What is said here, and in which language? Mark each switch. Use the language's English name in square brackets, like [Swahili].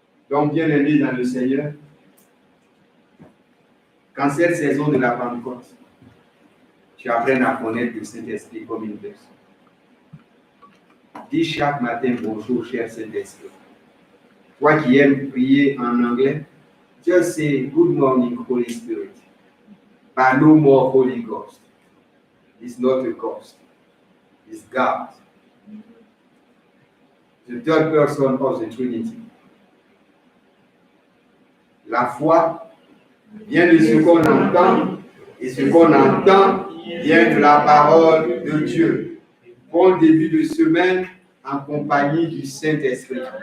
[French] Donc, bien aimé dans le Seigneur, quand cette saison de la Pentecôte, tu apprennes à connaître le Saint-Esprit comme une personne. Dis chaque matin bonjour, cher Saint-Esprit. Toi qui aimes prier en anglais, [English] just say, "Good morning, Holy Spirit." But no more Holy Ghost. It's not a ghost. It's God. The third person of the Trinity. [French] La foi vient de ce qu'on entend, et ce qu'on entend vient de la parole de Dieu. Bon début de semaine en compagnie du Saint-Esprit.